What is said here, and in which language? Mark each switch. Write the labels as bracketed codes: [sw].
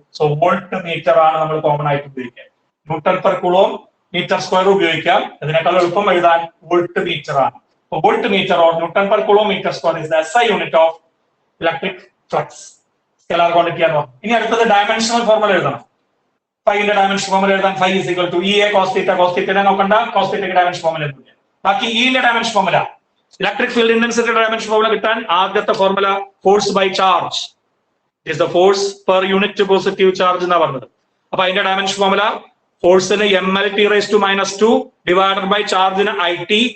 [ml] So volt meter ആണ് നമ്മൾ common ആയിട്ട് ഉപയോഗിക്കുക. Newton per coulomb metre square ഉപയോഗിക്കാം. അതിനേക്കാൾ എളുപ്പം എഴുതാൻ [en] Volt meter ആണ്. Volt meter or newton per coulomb meter square is the SI unit of electric flux. [ml] Scalar quantity ആണ്. ഇനി അടുത്തത് ഡയമെൻഷണൽ ഫോർമുല എഴുതണം. ഫൈന്റെ ഡയമെൻഷൻ ഫോർമുല എഴുതാൻ [en] phi is equal to EA cos theta. [ml] cos theta നോക്കണ്ട, cos theta dimension formula എഴുതുക. ബാക്കി E ന്റെ dimension formula, electric field intensity dimension formula കിട്ടാൻ ആദ്യത്തെ formula [en] force by charge is the force per unit positive charge [ml] എന്നാ പറഞ്ഞത്. അപ്പൊ അതിന്റെ dimension formula ഫോഴ്സിന് MLT⁻², divided by ചാർജിന് IT.